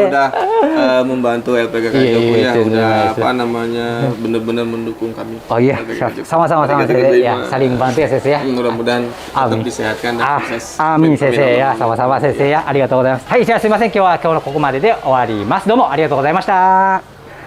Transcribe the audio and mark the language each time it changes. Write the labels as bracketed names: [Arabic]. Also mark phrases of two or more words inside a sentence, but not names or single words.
[Indonesian] Udah membantu LPK Kajoku ya, Iya, udah iya. apa namanya benar-benar mendukung kami. Oh iya, sama-sama Sensei ya, saling bantu ya Sensei ya. Mudah-mudahan tetap Amin. disehatkan dan sukses. Amin Sensei ya, sama-sama Sensei ya. [Japanese] ありがとうございます。はい、じゃあすいません。今日はここまでで終わります。どうもありがとうございました。